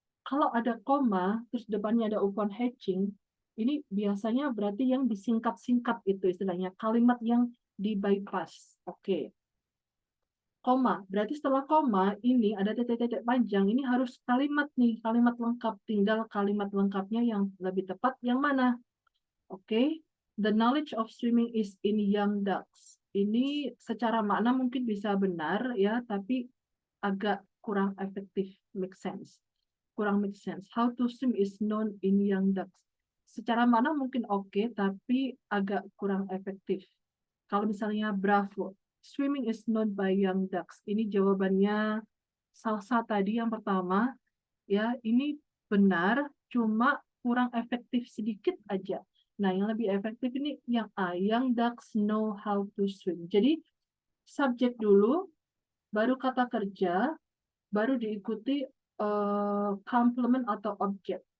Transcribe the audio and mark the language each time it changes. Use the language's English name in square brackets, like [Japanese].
[Indonesian] Kalau ada koma, terus depannya ada upon hatching, ini biasanya berarti yang disingkat-singkat itu istilahnya. Kalimat yang di bypass. Oke. Koma, berarti setelah koma ini ada titik-titik panjang, ini harus kalimat nih, kalimat lengkap. Tinggal kalimat lengkapnya yang lebih tepat yang mana? [English] Oke, the knowledge of swimming is in young ducks. [Indonesian] Ini secara makna mungkin bisa benar ya, tapi agak kurang efektif, make sense. Kurang make sense. [English] How to swim is known in young ducks. [Indonesian] Secara makna mungkin oke, tapi agak kurang efektif. Kalau misalnya [English] bravo, swimming is known by young ducks. [Indonesian] Ini jawabannya Salsa tadi yang pertama. Ya, ini benar, cuma kurang efektif sedikit aja. Nah, yang lebih efektif ini yang A, [English] young ducks know how to swim. [Indonesian] Jadi, subjek dulu, baru kata kerja, baru diikuti complement atau objek.